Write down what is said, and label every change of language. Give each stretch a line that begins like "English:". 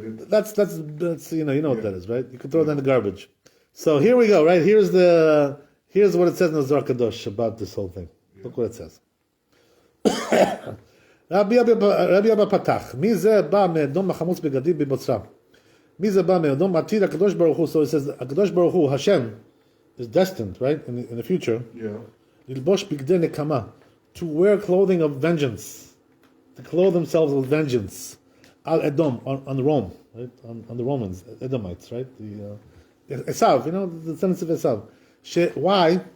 English: That's what that is, right? You can throw that in the garbage. So here we go, right? Here's what it says in the Zohar Kadosh about this whole thing. Look what it says.
Hebrew: רבי אבא פתח, מי זה בא מאדום החמוץ בגדים בבוצרה? מי זה בא מאדום עתיד הקדוש ברוך הוא?
English: So it says, הקדוש ברוך הוא, Hashem, is destined, right, in the future,
Hebrew: ללבוש בגדי נקמה,
English: to wear clothing of vengeance, to clothe themselves with vengeance, al Edom, on Rome, right, on the Romans, Edomites, right, Esav, the descendants of Esav. Why?